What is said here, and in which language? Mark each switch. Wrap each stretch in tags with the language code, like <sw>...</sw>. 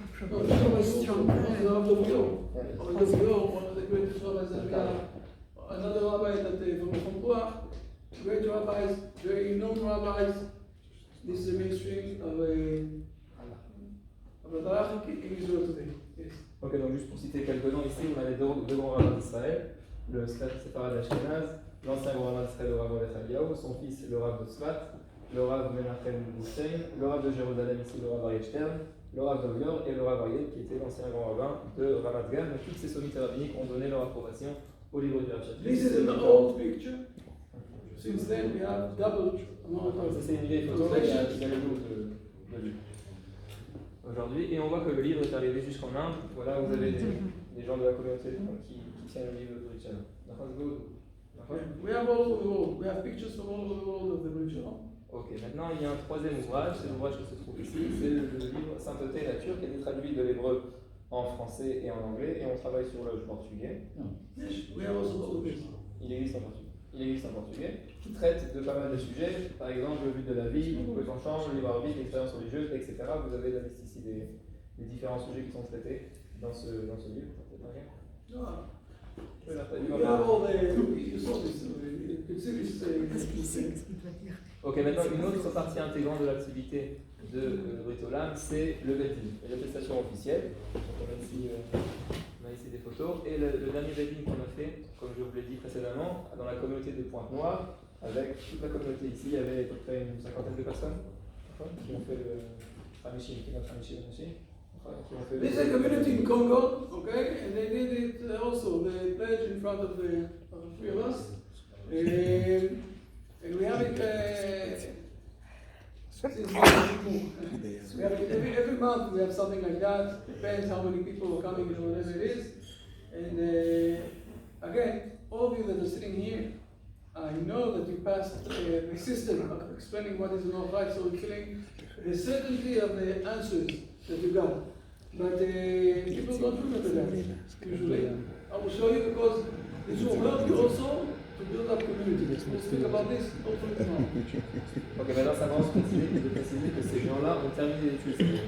<en>No, chief rabbi of Jerusalem, of the Wheel, one of the greatest rabbis that we have. Another rabbi from Prag, great rabbis, very known rabbis. This is the mainstream of the halachic in Israel today. Yes.</en> <fr>Ok, donc juste pour citer quelques noms ici, on a les deux grands rabbins d'Israël, le séfarade d'Ashkenaz, l'ancien grand rabbin d'Israël, le Rav Oliver, son fils, le Rav de Tzfat, le Rav Menachem Boustein, le Rav de Jérusalem ici, le Rav Aryeh Stern, le Rav de Vior et le Rav Aryeh, qui était l'ancien grand rabbin de Ramat Gan. Donc toutes ces sommités rabbiniques ont donné leur approbation au livre du Rav Cherki.</fr> <en>This is an old picture. Since then we have doubled amount of</en> <fr>C'est une vieille photo, il y a le double de livres aujourd'hui, et on voit que le livre est arrivé jusqu'en Inde. Voilà, vous avez des gens de la communauté qui tiennent le livre de Richard.</fr> <en>We have all over the world. We have pictures from all over the world of the original.</en> <fr>Ok, maintenant il y a un troisième ouvrage, c'est l'ouvrage qui se trouve ici, c'est le livre Sainteté Nature qui a été traduit de l'hébreu en français et en anglais, et on travaille sur le portugais.</fr> <en>We have also all of this.</en> <fr>Il existe en portugais, qui traite de pas mal de sujets, par exemple le but de la vie, le penchant, le libre arbitre, l'expérience religieuse, etc. Vous avez la liste ici des différents sujets qui sont traités dans ce livre.</fr> <en>We have all the, you saw this, you could see this.</en> <fr>Ok, maintenant une autre partie intégrante de l'activité de Brit Olam, c'est le Beddin, l'attestation officielle. Donc on a ici des photos, et le dernier Beddin qu'on a fait, comme je vous l'ai dit précédemment, dans la communauté de Pointe-Noire, avec toute la communauté ici, il y avait à peu près une cinquantaine de personnes qui ont fait le Hamishim, qui ont fait</fr> <en>This is a community in Congo, okay, and they did it also, the pledge in front of the three of us. And we have it since we have it every month. We have something like that. Depends how many people are coming and whatever it is. And again, all of you that are sitting here, I know that you passed the system of explaining what is not right, so we're feeling the certainty of the answers that you got. But people don't remember that usually. I will show you because this will help you also to build up community. We'll speak about this hopefully tomorrow.</en> <fr>Ok, maintenant ça commence de préciser que ces gens-là ont terminé l'étude.</fr>